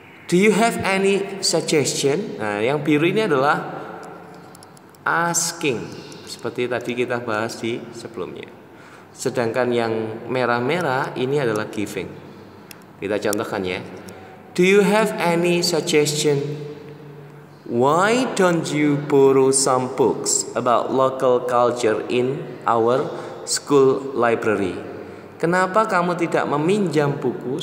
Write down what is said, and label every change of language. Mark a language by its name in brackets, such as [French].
[English] Do you have any suggestion? [Indonesian] Nah, yang biru ini adalah asking, seperti tadi kita bahas di sebelumnya. Sedangkan yang merah-merah ini adalah giving. Kita contohkan ya. [English] Do you have any suggestion? Why don't you borrow some books about local culture in our school library? [Indonesian] Kenapa kamu tidak meminjam buku?